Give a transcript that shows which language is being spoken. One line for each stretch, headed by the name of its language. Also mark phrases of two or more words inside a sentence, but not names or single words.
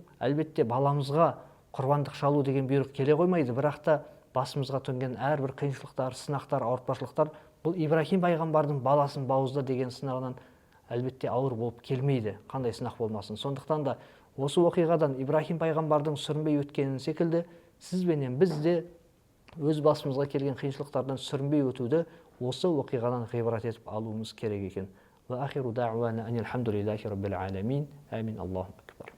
Kazakh: Біздің әлбетте баламызға құрбандық шалу деген бұйрық келе қоймайды, бірақ та басымызға төнген әрбір қиыншылықтар, сынақтар, ауыртпашылықтар бұл Ибрахим пайғамбардың баласын бауызда деген сынағынан әлбетте ауыр болып келмейді, қандай сынақ болмасын. Сондықтан да осы оқиғадан Ибрахим пайғамбардың сүрінбей өткенін секілді, сіз бенен біз де өз басымызға келген қиыншылықтардан сүрінбей өтуді осы оқиғадан ғибрат етіп алуымыз керек екен.
Arabic: وآخر دعوانا أن الحمد لله رب العالمين آمين اللهم